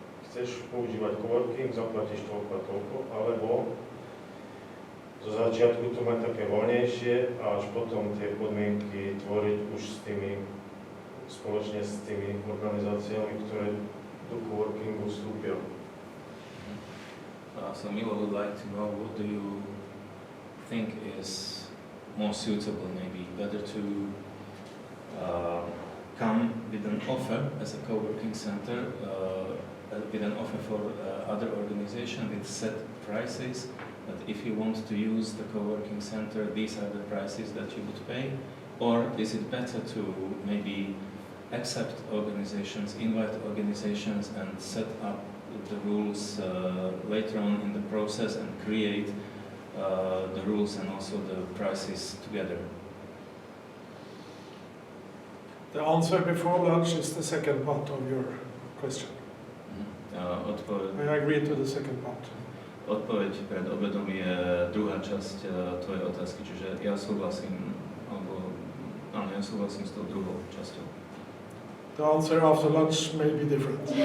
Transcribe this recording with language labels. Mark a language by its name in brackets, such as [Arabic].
[Slovak] chceš používať coworking, zaplatíš toľko a toľko, alebo zo začiatku to mať také voľnejšie a až potom tie podmienky tvoriť už spoločne s tými organizáciami, ktoré do coworkingu vstúpia. [English] So Milo would like to know, what do you think is more suitable, maybe better to come with an offer as a co-working center, with an offer for other organizations with set prices, but if you want to use the co-working center, these are the prices that you would pay? Or is it better to maybe accept organizations, invite organizations and set up the rules later on in the process and create the rules and also the prices together? The answer before lunch is the second part of your question. I agree to the second part. [Slovak] Odpoveď pred obedom je druhá časť tvojej otázky, čiže ja súhlasím s tou druhou časťou. [English] The answer after lunch may be different.